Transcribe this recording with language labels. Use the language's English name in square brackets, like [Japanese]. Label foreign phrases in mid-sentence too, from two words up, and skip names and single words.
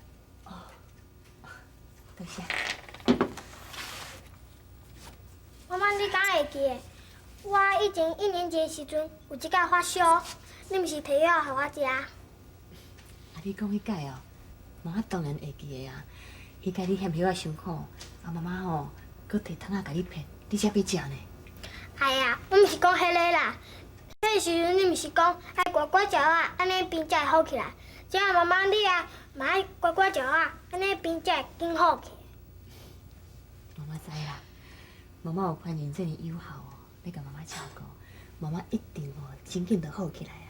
[Min Nan Chinese] 多谢。妈妈，你敢会记得？我以前1年级的时阵有一届发烧，你毋是摕药互我食？啊，你讲迄届哦，妈妈当然会记得啊。迄届你嫌药伤苦，啊妈妈吼，搁摕汤仔甲你骗，你才要食呢。哎呀，我毋是讲迄个啦。迄个时阵你毋是讲爱乖乖食啊，安尼病才会好起来。只要妈妈你啊，嘛爱乖乖食啊，安尼病才会更好起来。妈妈知啦，妈妈有宽仁这么友好哦，要甲妈妈照顾，妈妈一定哦，真紧就好起来啊。